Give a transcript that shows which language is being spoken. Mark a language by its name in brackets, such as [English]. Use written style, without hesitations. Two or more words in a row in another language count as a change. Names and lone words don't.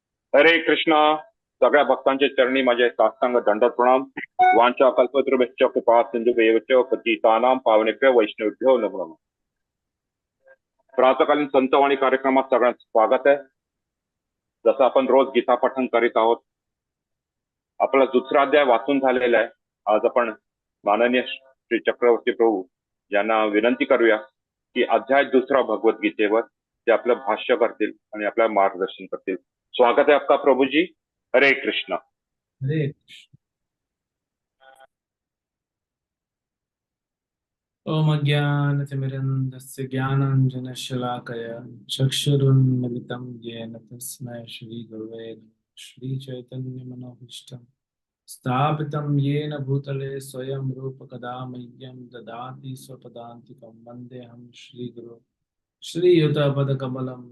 [Marathi] हरे कृष्णा. सगळ्या भक्तांचे चरणी माझे साष्टांग दंडवत प्रणाम. [Sanskrit] वांछा कल्पतरुभ्यश्च कृपा सिंधुभ्येव च पतितानां पावनेभ्यो वैष्णवेभ्यो नमो नमः. [Marathi] प्रातकालीन संतवाणी कार्यक्रमात सगळ्यांचं स्वागत आहे. जसं आपण रोज गीता पठण करीत आहोत, आपला दुसरा अध्याय वाचून झालेला आहे. आज आपण माननीय श्री चक्रवर्ती प्रभू यांना विनंती करूया की अध्याय दुसरा भगवद्गीतेवर ते आपलं भाष्य करतील आणि आपल्याला मार्गदर्शन करतील. [Hindi] स्वागत है आपका प्रभु जी. हरे कृष्णा. हरे कृष्ण। [Sanskrit] ओम अज्ञानतिमिरन्धस्य ज्ञानाञ्जनशलाकया चक्षुरुन्मिलितं येन तस्मै श्रीगुरवे नमः। श्रीचैतन्यमनोभीष्टं स्थापितं येन भूतले स्वयं रूपकदा मह्यं ददाति स्वपदान्तिकं वन्देऽहं श्रीगुरुं श्रीयुतपदकमलं